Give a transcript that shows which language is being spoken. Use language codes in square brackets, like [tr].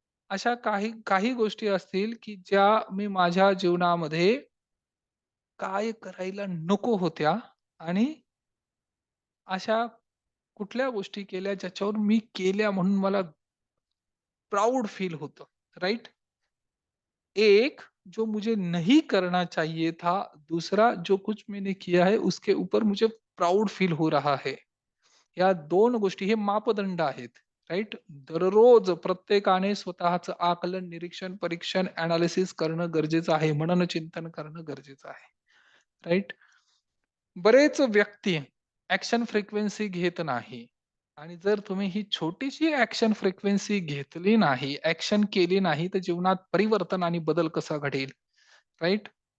[mr] अशा काही काही गोष्टी असतील, की ज्या मी माझ्या जीवनामध्ये काय करायला नको होत्या आणि अशा कुठल्या गोष्टी केल्या ज्याच्यावर मी केल्या म्हणून मला प्राउड फील होतं. [en] Right? [hi] एक, जो मुझे नहीं करना चाहिए था, दूसरा जो कुछ मैंने किया है उसके ऊपर मुझे प्राउड फील हो रहा है. [mr] या 2 गोष्टी हे मापदंड आहेत. राइट? दररोज प्रत्येकाने स्वतःचं आकलन, निरीक्षण, परीक्षण, एनालिसिस करणं गरजेचं आहे. मननचिंतन करणं गरजेचं आहे. राइट? बरेच व्यक्ती ऍक्शन फ्रिक्वेन्सी घेत नाही आणि जर तुम्ही ही छोटीशी ऍक्शन फ्रिक्वेन्सी घेतली नाही, ऍक्शन केली नाही, तर जीवनात परिवर्तन आणि बदल कसा घडेल? राइट?